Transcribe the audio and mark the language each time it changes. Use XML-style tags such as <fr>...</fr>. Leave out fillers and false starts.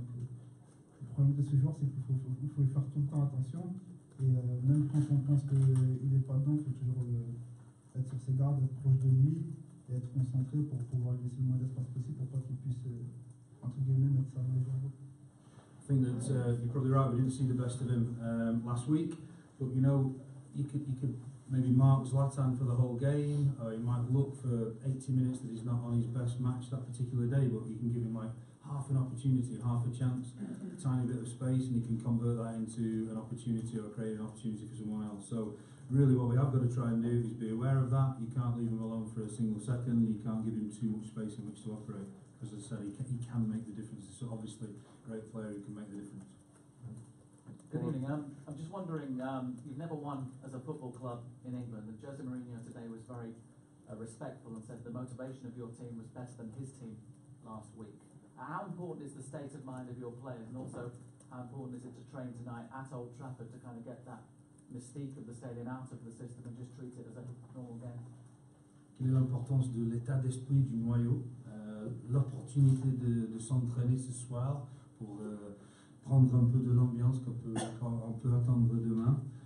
<fr>Donc, le problème de ce joueur, c'est qu'il faut y faire tout le temps attention. Et même quand on pense qu'il n'est pas dedans, il faut toujours être sur ses gardes, être proche de lui, et être concentré pour pouvoir lui laisser le moins d'espace possible pour pas qu'il puisse, entre guillemets, mettre sa main vers vous.</fr> <en>I think that you're probably right. We didn't see the best of him last week, but you know, you could maybe mark Zlatan for the whole game, or you might look for 80 minutes that he's not on his best match that particular day, but you can give him like half an opportunity, half a chance, a tiny bit of space, and he can convert that into an opportunity or create an opportunity for someone else. So really what we have got to try and do is be aware of that. You can't leave him alone for a single second. You can't give him too much space in which to operate, because as I said, he can make the difference. He's obviously a great player who can make the difference. Good evening. I'm just wondering, you've never won as a football club in England, and Jose Mourinho today was very respectful and said the motivation of your team was better than his team last week. How important is the state of mind of your players, and also how important is it to train tonight at Old Trafford to kind of get that mystique of the stadium out of the system and just treat it as a normal game?</en> <fr>Quelle est l'importance de l'état d'esprit du noyau, l'opportunité de s'entraîner ce soir pour prendre un peu de l'ambiance qu'on peut attendre demain.</fr>